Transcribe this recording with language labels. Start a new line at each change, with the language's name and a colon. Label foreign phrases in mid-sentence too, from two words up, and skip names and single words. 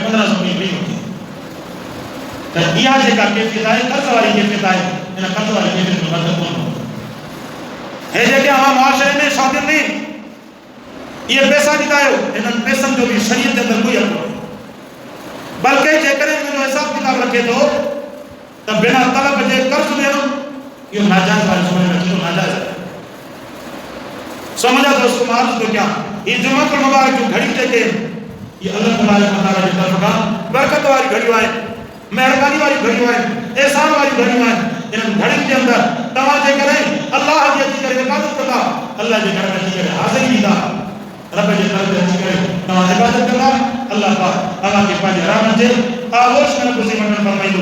Sindhi: 1500 में फ्री वठे त इहा जेका कैफ़ियत आहे कर्ज़ वारी कैफ़ियत आहे हिन कर्ज़ वारी कैफ़ियत में मदद कोन हे जेके अवां मुआशरे में शादियुनि में इहे पैसा ॾींदा आहियो हिननि पैसनि जो बि शरीयत जे अंदरि कोई हक़ कोन्हे बल्कि जेकॾहिं हिनजो हिसाब किताब रखे थो त बिना तलब जे कर्ज़ ॾियणो इहो नाजाइज़ वारी समझ में अचे थो नाजाइज़ आहे समझा दोस्तों मां अर्ज़ थो कयां हीअ जुमअतुल मुबारक जूं घड़ियूं जेके इहे अल्लाह
Arabic: تبارك وتعالى
Sindhi: जी तरफ़ खां बरकत वारी घड़ियूं आहिनि महिरबानी वारी घड़ियूं आहिनि एहसान वारी घड़ियूं आहिनि इन्हनि घड़ियुनि जे अंदरि तव्हां जेकॾहिं अल्लाह जी अची करे इबादत कंदा अल्लाह जे घर में अची करे हाज़िरी ॾींदा रब जे दर ते अची करे तव्हां इबादत कंदा अल्लाह पाक तव्हांखे पंहिंजे रहमत जे आगोश में ख़ुशी वठणु फरमाईंदो